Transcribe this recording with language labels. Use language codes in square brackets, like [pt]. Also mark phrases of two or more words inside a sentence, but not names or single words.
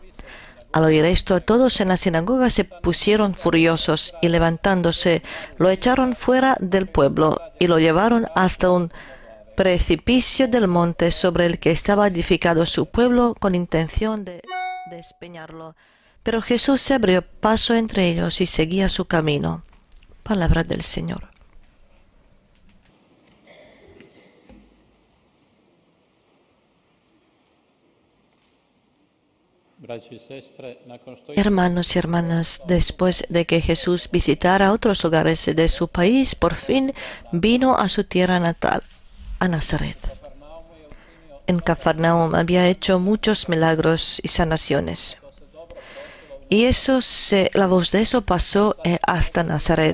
[es] Al oír esto, todos en la sinagoga se pusieron furiosos y levantándose, lo echaron fuera del pueblo y lo llevaron hasta un precipicio del monte sobre el que estaba edificado su pueblo con intención de despeñarlo. Pero Jesús se abrió paso entre ellos y seguía su camino. Palabra del Señor. [hr] braći i sestre, nakon što [es] Hermanos y hermanas, después de que Jesús visitara otros lugares de su país, por fin vino a su tierra natal, a Nazaret. En Cafarnaum había hecho muchos milagros y sanaciones. Y la voz de eso pasó hasta Nazaret.